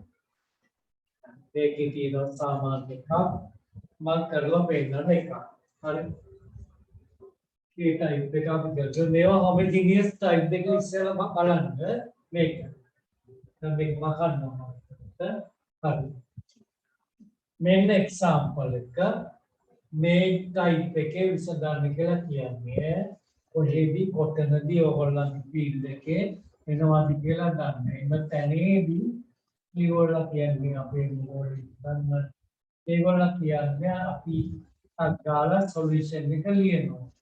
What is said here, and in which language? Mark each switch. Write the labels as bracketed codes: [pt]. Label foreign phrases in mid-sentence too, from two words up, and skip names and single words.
[si] ඒකේ තියෙන සාමාන්‍ය එකක් මම කරලා පෙන්නන එකක්. හරි. ඒ type එක අපි ගන්න මේවා [en] homogeneous type [si] දෙක ඉස්සෙල්ලා බලන්න මේක. දැන් මේක මකන්නවා. හරි. [en] main example [si] का මේ type එකේ විසඳන්න කියලා කියන්නේ කොහෙදි කොතනදී ඕගොල්ලන්ගේ field එකේ එනවාද කියලා දන්න. එම තැනේදී ඒගොල්ලෝ කියන්නේ අපේ මොකෝල් ගන්න. ඒගොල්ලෝ කියන්නේ අපි අගාලා solution එක ලියනවා.